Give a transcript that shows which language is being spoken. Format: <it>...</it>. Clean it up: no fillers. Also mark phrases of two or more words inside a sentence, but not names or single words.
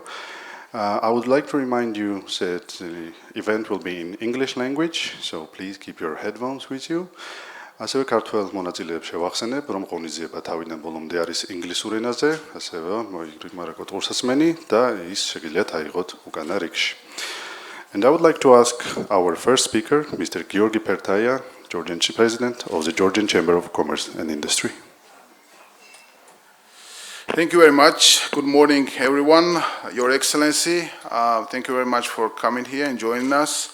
<en>I would like to remind you that the event will be in English language, so please keep your headphones with you.</en> <ka>ასევე ქართველ მონაწილეებს შევახსენებ, რომ ღონისძიება თავიდან ბოლომდე არის ინგლისურ ენაზე, ასევე მოიგრძნოთ ყურსასმენი და ის შეგიძლიათ აიღოთ უკანა რიგში.</ka> <en>And I would like to ask our first speaker, Mr. Georgi Pertaya, Georgian President of the Georgian Chamber of Commerce and Industry. Thank you very much. Good morning, everyone. Your Excellency, thank you very much for coming here and joining us.</en>